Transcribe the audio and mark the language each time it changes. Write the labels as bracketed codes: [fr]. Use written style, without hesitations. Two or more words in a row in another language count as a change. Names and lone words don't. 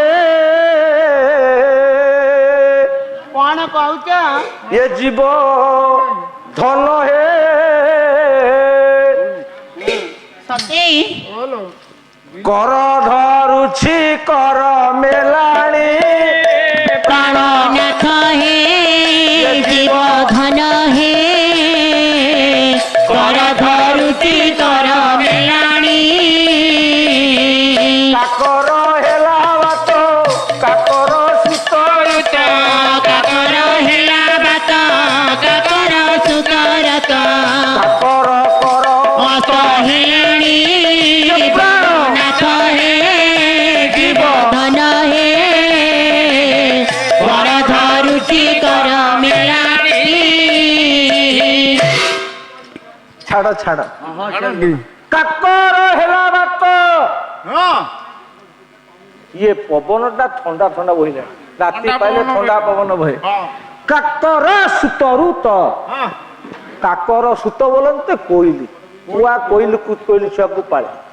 [or] କଣ କହୁଛ? ଏ ଜୀବ ଧନ ସତେ କର ଧରୁଛି କର ମେଲାଣି, ପ୍ରାଣ ନାଥ ହେ ଜୀବ ଧନ ହେ କର ଧରୁତି କର ମେଲାଣି। କାକର ହେଲା ବାତ କାକର ସୁତରୁତ, କାକର ହେଲା ବାତ କାକର ସୁତରତ କାକର କର ମତ ହେଲାଣି। ନାଥ ହେ ଜୀବ ଧନ ହେ କର ଧରୁତି କର ମେଲାଣି। ଛାଡ ଛାଡ, କାକର ହେଲା ବାତ। ଇଏ ପବନଟା ଥଣ୍ଡା ଥଣ୍ଡା ବହିଲାଣି, ରାତି ପାଇଲେ ଥଣ୍ଡା ପବନ ବହେ। କାକର ସୁତରୁତ, କାକର ସୁତ ବୋଲନ୍ତେ କୋଇଲି, କୁଆ କୋଇଲି କୋଇଲି ଛୁଆକୁ ପାଳେ।